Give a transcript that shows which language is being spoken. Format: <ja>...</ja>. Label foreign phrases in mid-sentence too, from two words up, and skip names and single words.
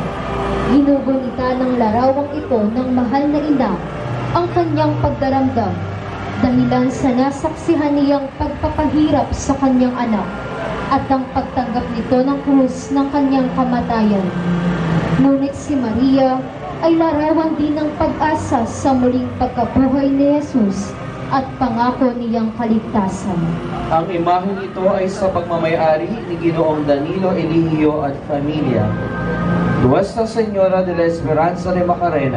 <tl>Ginugunita ng larawang ito ng mahal na ina ang kanyang pagdaramdam, dahilan sa nasaksihan niyang pagpapahirap sa kanyang anak at ang pagtanggap nito ng krus ng kanyang kamatayan. Ngunit si Maria ay larawan din ng pag-asa sa muling pagkabuhay ni Jesus at pangako niyang kaligtasan. Ang imaheng ito ay sa pagmamayari ni Ginoong Danilo Eligio at Familia. Nuestra Señora de la Esperanza de Macarena,</tl>